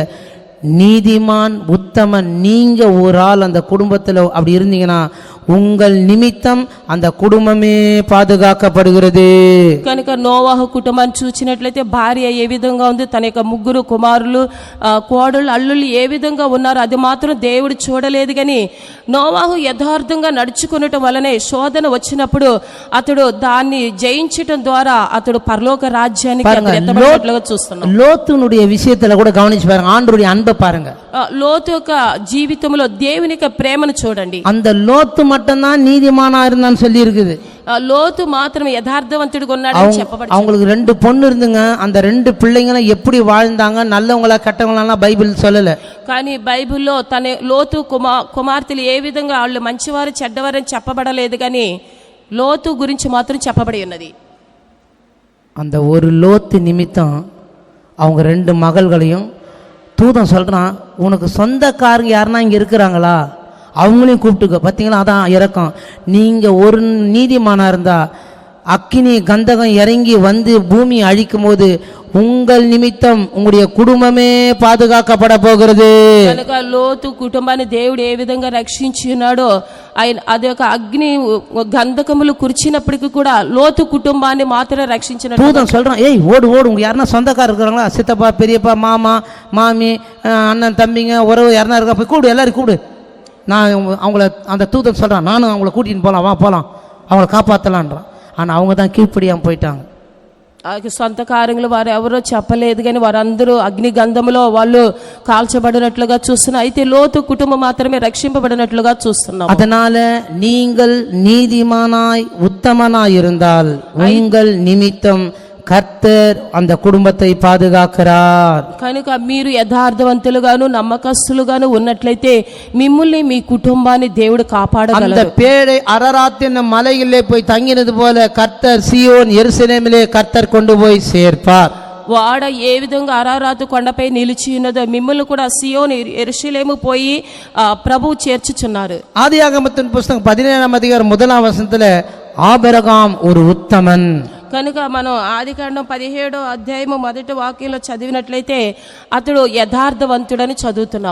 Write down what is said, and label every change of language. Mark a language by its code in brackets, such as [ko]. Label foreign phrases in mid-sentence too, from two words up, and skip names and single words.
[ta] நீதிமான் உத்தமன் நீங்க ஒரு ஆள் அந்த குடும்பத்தில் அப்படி இருந்தீங்கன்னா உங்கள் நிமித்தம் அந்த குடும்பமே பாதுகாக்கப்படுகிறது. [te] కనుక నోవాహు కుటుంబాన్ని చూసినట్లయితే భార్య ఏ విధంగా ఉంది, తన యొక్క 3 కుమారులు, కోడళ్ళు, అల్లుళ్ళు ఏ విధంగా ఉన్నారు అది మాత్రం దేవుడు చూడలేదు. కానీ నోవాహు యథార్థంగా నడుచుకునటం వలనే శోధన వచ్చినప్పుడు అతడు దాన్ని జయించటం ద్వారా అతడు పరలోక రాజ్యానికి ఎత్తబడినట్లుగా చూస్తున్నాం. [ta] లోతునుடைய விஷயத்துல கூட கவனிச்சு பாருங்க, ஆண்டவருடைய அன்பை பாருங்க. [te] లోతు యొక్క జీవితంలో దేవుని యొక్క ప్రేమను చూడండి. [ta] அந்த லோத்து மட்டும்தான் நீதிமானா இருந்தான்னு சொல்லி இருக்குது. [te] లోతు మాత్రం యథార్థవంతుడిగా ఉన్నాడని చెప్పబడింది. [ta] அவங்களுக்கு 2 பொண்ணு இருந்துங்க. அந்த 2 பிள்ளைங்களும் எப்படி வாழ்ந்தாங்க, நல்லவங்களா கெட்டவங்களா பைபிள் சொல்லல. [te] కానీ బైబిల్లో తన లోతు కుమార్తెలు ఏ విధంగా వాళ్ళు మంచివారు చెడ్డవారని చెప్పబడలేదు. కానీ లోతు గురించి మాత్రం చెప్పబడి ఉన్నది. [ta] அந்த ஒரு லோத்து நிமித்தம் அவங்க 2 மகள்களையும் தூதன் சொல்றான், உனக்கு சொந்தக்காரங்க யாருன்னா இங்க இருக்கிறாங்களா அவங்களையும் கூப்பிட்டுக்க. பார்த்தீங்களா, அதான் இறக்கம். நீங்கள் ஒரு நீதிமானா இருந்தா அக்கினி கந்தகம் இறங்கி வந்து பூமியை அழிக்கும் போது உங்கள் நிமித்தம் உங்களுடைய குடும்பமே பாதுகாக்கப்பட போகிறது. [te] కనుక లోతు కుటుంబాన్ని దేవుడు ఏ విధంగా రక్షించి ఉన్నాడో ఆయన అది ఒక అగ్ని గంధకములు కురిచినప్పటికీ కూడా లోతు కుటుంబాన్ని మాత్రమే రక్షించినట్టు [ta] தூதன் சொல்றான், ஏய் ஓடு ஓடு, உங்க யாருன்னா சொந்தக்காரர் இருக்கிறாங்களா, சித்தப்பா பெரியப்பா மாமா மாமி அண்ணன் தம்பிங்க உறவு யாருன்னா இருக்கா, போய் கூடு, எல்லாரும் கூடு. நான் அவங்கள அந்த தூதன் சொல்கிறான், நானும் அவங்கள கூட்டின்னு போகலாம், வா போகலாம், அவங்கள காப்பாற்றலான்றான். ஆனால் அவங்க தான் கீழ்ப்படியாமல் போயிட்டாங்க. [te] సొంత కార్యములు వారు ఎవరో చెప్పలేదు. కానీ వారందరూ అగ్ని గంధములో వాళ్ళు కాల్చబడినట్లుగా చూస్తున్నాం. అయితే లోతు కుటుంబం మాత్రమే రక్షింపబడినట్లుగా చూస్తున్నాం. [ta] அதனால நீங்கள் நீதிமானாய் உத்தமனாய் இருந்தால் உங்கள் நிமித்தம் கர்த்தர் அந்த குடும்பத்தை பாதுகாக்கிறார். [te] కనుక మీరు యథార్థవంతులుగాను నమ్మకస్తులుగాను ఉన్నట్లయితే మిమ్మల్ని మీ కుటుంబాన్ని దేవుడు కాపాడగలరు. [ta] அந்த பேழை அரராத் என்னும் மலையிலே போய் தங்கினது போல கர்த்தர் சீயோன் எருசலேமிலே கர்த்தர் கொண்டு போய் சேர்ப்பார். [te] వాడ ఏ విధంగా అరారాతు కొండపై నిలిచి ఉన్నదో మిమ్మల్ని కూడా సియోను యెరూషలేము పోయి ప్రభువు చేర్చుచున్నారు. [ta] ஆதியாகமத்தின் புத்தகம் 17ஆம் அதிகாரம் 1ஆம் வசனத்திலே ஆபிரகாம் ஒரு உத்தமன். [te] కనుక మనం ఆదికాండం 17వ అధ్యాయము 1వ వాక్యంలో చదివినట్లయితే అతడు యథార్థవంతుడని చదువుతున్నాం.